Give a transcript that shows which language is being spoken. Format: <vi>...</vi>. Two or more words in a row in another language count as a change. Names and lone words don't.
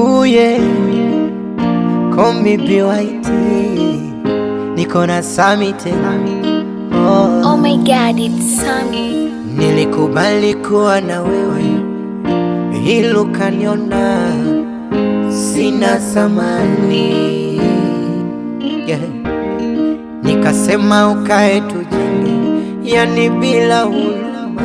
<en>yeah, call me BYT,</en> <sw>niko na Sami tena.</sw> <en>Oh my God, it's Sami.</en> <sw>Nilikubali kuwa na wewe, hilo kaniona sina thamani, yeah. Nikasema ukae tujenge, yani bila huruma.</sw>